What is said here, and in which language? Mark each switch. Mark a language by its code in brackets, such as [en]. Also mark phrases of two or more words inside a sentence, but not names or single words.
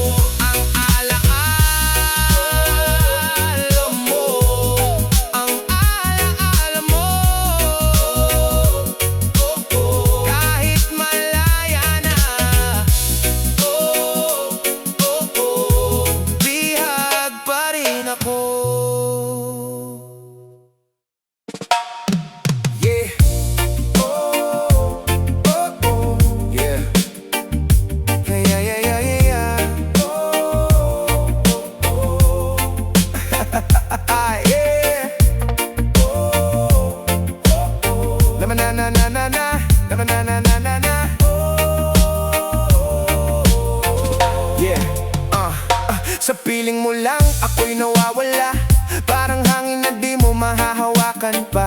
[tl] Ang alaala mo, ang alaala mo. Kahit malaya na, bihag pa rin ako. [en] Yeah. Oh, oh, oh, yeah. Yeah, yeah, yeah, yeah, yeah. Oh, oh, oh. Ah, yeah. Oh, oh, oh. Na na na na na na. Na na na na na na. Yeah. [tl] Sa piling mo lang ako'y nawawala. Parang hangin na di mo mahahawakan pa.